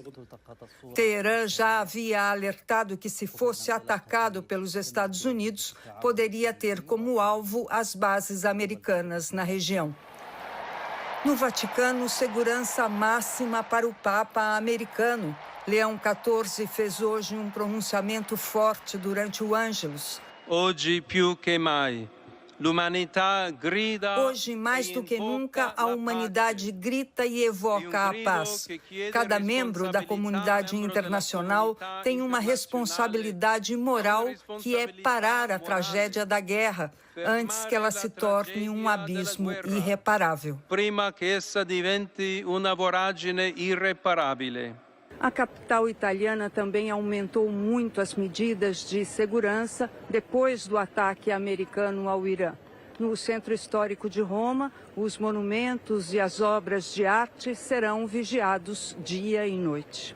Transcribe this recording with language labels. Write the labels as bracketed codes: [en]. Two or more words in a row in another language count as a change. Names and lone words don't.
[pt] Teherã já havia alertado que, se fosse atacado pelos Estados Unidos, poderia ter como alvo as bases americanas na região. No Vaticano, segurança máxima para o Papa americano. Leão XIV fez hoje um pronunciamento forte durante o Ângelus. Hoje, [it] più che mai. [pt] Hoje, mais do que nunca, a humanidade grita e evoca a paz. Cada membro da comunidade internacional tem uma responsabilidade moral que é parar a tragédia da guerra antes que ela se torne um abismo irreparável. [it] Prima che essa diventi una voragine irreparabile. [pt] A capital italiana também aumentou muito as medidas de segurança depois do ataque americano ao Irã. No centro histórico de Roma, os monumentos e as obras de arte serão vigiados dia e noite.